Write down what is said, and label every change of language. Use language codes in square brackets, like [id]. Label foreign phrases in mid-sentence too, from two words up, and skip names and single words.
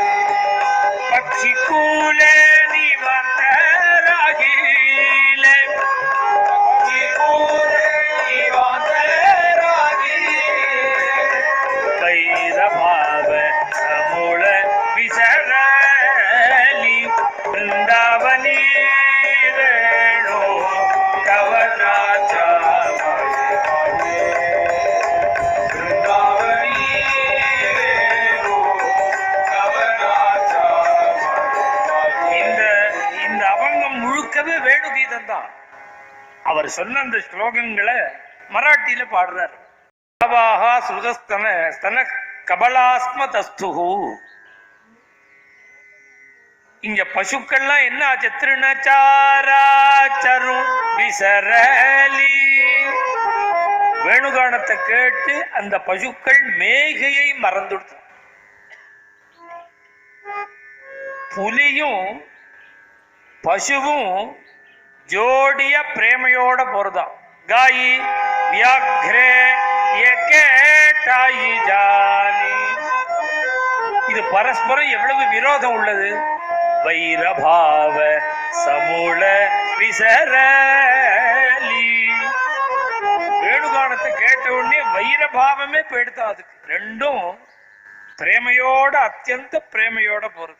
[mr] पक्षी कुले निवांत रागिले. पक्षी कुले निवांत भाव समूळ विसरली. वृंदावनी वेणु कवनाचा बाजे. वृंदावनी वेणु कवनाचा बाजे. [ta] இந்த அவங்கம் முழுக்கவே வேணுகீதம் தான். அவர் சொன்ன அந்த ஸ்லோகங்களை மராட்டியில பாடுறார். சுதஸ்தன ஸ்தன கபலாஸ்மதஸ்துஹு. இங்க பசுக்கள்லாம் என்ன ஆச்சு? [mr] तृणचारा चरु विसरली. [ta] வேணுகானத்தை கேட்டு அந்த பசுக்கள் மேகையை மறந்துடுது. புலியும் பசுவும் ஜோடிய பிரேமையோட போறதான். [mr] गाई व्याघ्रे एके ठाई झाली. [ta] பரஸ்பரம் எவ்வளவு விரோதம் உள்ளது. [mr] वैरभाव समूळ विसरली. [ta] வேணுகானத்தை கேட்ட உடனே வைரபாவமே போயிடுதா. அதுக்கு ரெண்டும் பிரேமையோட, அத்தியந்த பிரேமையோட போறது.